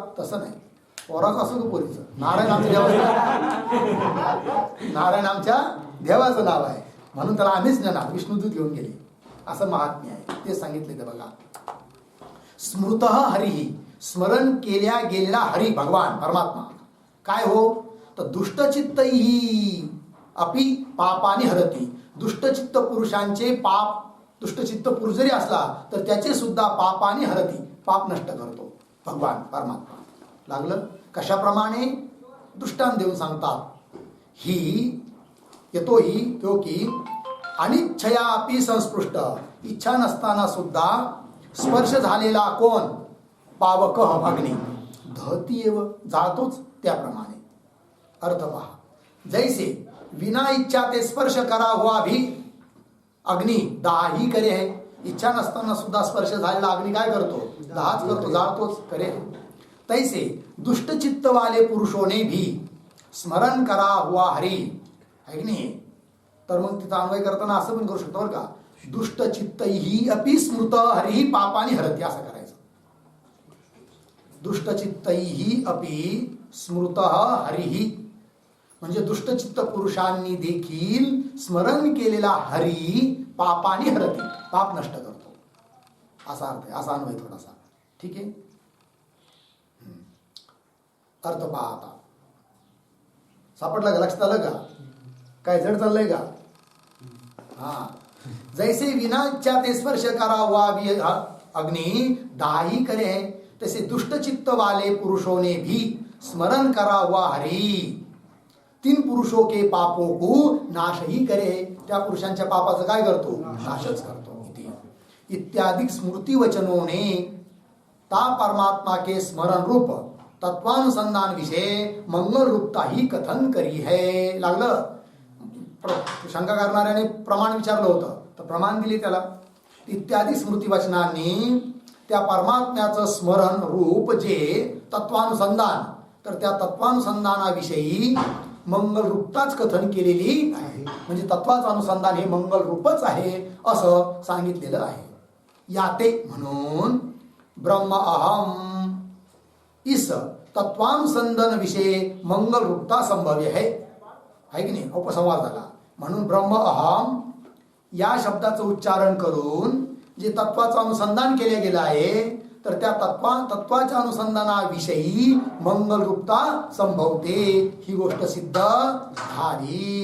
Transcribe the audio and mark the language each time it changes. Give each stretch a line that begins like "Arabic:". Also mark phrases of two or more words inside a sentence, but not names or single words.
Marathi: तसं नाही, पोराचं असं का पोरीचं? नारायण आमच्या देवाचं, नारायण आमच्या देवाचं नाव आहे, म्हणून त्याला आम्हीच नेणार, विष्णुदूत घेऊन गेले. असं महात्म्य आहे. ते सांगितले. तर बघा,
Sanskrit: स्मृत हरिही,
Marathi: स्मरण केल्या गेलेला हरी भगवान परमात्मा काय हो?
Sanskrit: तर दुष्टचित्तही अपि पापाने हरती.
Marathi: दुष्टचित्त पुरुषांचे पाप, दुष्टचित्त पुरुष जरी असला तर त्याचे सुद्धा
Sanskrit: पापाने हरती,
Marathi: पाप नष्ट करतो भगवान परमात्मा. लागलं? कशाप्रमाणे? दृष्टांत देऊन सांगतात.
Sanskrit: ही येतोही क्योंकि अनिच्छया अपि संस्पृष्ट,
Marathi: इच्छा नसताना सुद्धा स्पर्श झालेला कोण?
Sanskrit: पावक अग्नी, दहती एव,
Marathi: जाळतोच त्याप्रमाणे. अर्थ पहा.
Hindi: जैसे विना इच्छा ते स्पर्श करा हुआ भी अग्नि दाही करे है.
Marathi: इच्छा नसताना सुद्धा स्पर्श झालेला अग्नी काय करतो? दाहच करतो, जाळतोच करे.
Hindi: तैसे दुष्टचित्त वाले पुरुषोने भी स्मरण करा हुआ हरी, है
Marathi: की नाही? तर मग तिचा अन्वय करताना असं पण करू शकतो बरं का,
Sanskrit: दुष्टचित्तही अपि स्मृत हरिही पापाने हरती,
Marathi: असं करायचं.
Sanskrit: दुष्टचित्तही अपि स्मृत हरिही,
Marathi: म्हणजे दुष्टचित्त पुरुषांनी देखील स्मरण केलेला हरी
Sanskrit: पापाने हरती,
Marathi: पाप नष्ट करतो, असा अर्थ आहे. असा अन्वय थोडासा. ठीक आहे. अर्थ पहा आता. सापडला का? लक्षात आलं का? काय जड चाललंय का?
Hindi: हा. जैसे विना इच्छा ते स्पर्श करा हुआ भी अग्नि दाही करे है, तसे दुष्टचित्त वाले पुरुषों ने भी स्मरण करा हुआ हरी 3 पुरुषों के पापों को नाश ही करे,
Marathi: त्या पुरुषांच्या पापाचं काय करतो? नाशच करतो.
Hindi: इत्यादि स्मृति वचनों ने ता परमात्मा के स्मरण रूप तत्वानुसंधान विषय मंगल रूपता ही कथन करी है.
Marathi: लागलं? शंका करणाऱ्याने प्रमाण विचारलं होतं, तर प्रमाण दिले त्याला. इत्यादी स्मृती वचनांनी त्या परमात्म्याचं स्मरण रूप जे तत्वानुसंधान, तर त्या तत्वानुसंधानाविषयी मंगल रूपताच कथन केलेली आहे. म्हणजे तत्वाचं अनुसंधान हे मंगल रूपच आहे असं सांगितलेलं आहे.
Hindi: याते म्हणून ब्रह्म अहम इस तत्वानुसंधान विषय मंगल रूपता संभव्य है
Marathi: की नाही? उपसंवाद झाला. म्हणून ब्रह्म अहम या शब्दाचं उच्चारण करून जे तत्वाचं अनुसंधान केले गेलं आहे, तर त्या तत्वाच्या अनुसंधानाविषयी मंगल रूपता संभवते, ही गोष्ट सिद्ध झाली.